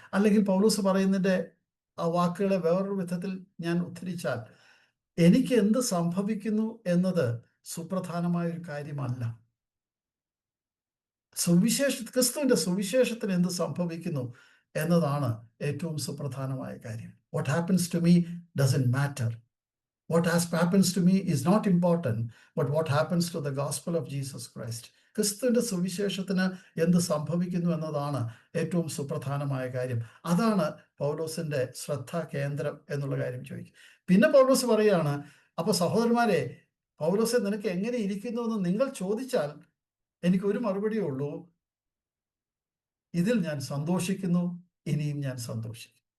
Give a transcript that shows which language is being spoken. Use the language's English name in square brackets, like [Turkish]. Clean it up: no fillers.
[Malayalam] അല്ലെങ്കിൽ പൗലോസ് പറയുന്നതിന്റെ ആ വാക്കുകളെ വേറൊരു വിധത്തിൽ ഞാൻ ഉദ്ധരിച്ചാൽ, എനിക്ക് എന്ത് സംഭവിക്കുന്നു എന്നത് സുപ്രധാനമായ ഒരു കാര്യമല്ല. ക്രിസ്തുവിന്റെ സുവിശേഷത്തിന് എന്ത് സംഭവിക്കുന്നു എന്നതാണ് ഏറ്റവും സുപ്രധാനമായ കാര്യം. [English] What happens to me doesn't matter. What happens to me is not important, but what happens to the gospel of Jesus Christ. [Malayalam] ക്രിസ്തുവിന്റെ സുവിശേഷത്തിന് എന്ത് സംഭവിക്കുന്നു എന്നതാണ് ഏറ്റവും സുപ്രധാനമായ കാര്യം. അതാണ് പൗലോസിന്റെ ശ്രദ്ധാ കേന്ദ്രം എന്നുള്ള കാര്യം ചോദിക്കും. പിന്നെ പൗലോസ് പറയുകയാണ്, അപ്പോൾ സഹോദരന്മാരെ, പൗലോസെ നിനക്ക് എങ്ങനെ ഇരിക്കുന്നു എന്ന് നിങ്ങൾ ചോദിച്ചാൽ എനിക്കൊരു മറുപടിയേ ഉള്ളൂ, ഇതിൽ ഞാൻ സന്തോഷിക്കുന്നു, ഇനിയും ഞാൻ സന്തോഷിക്കും.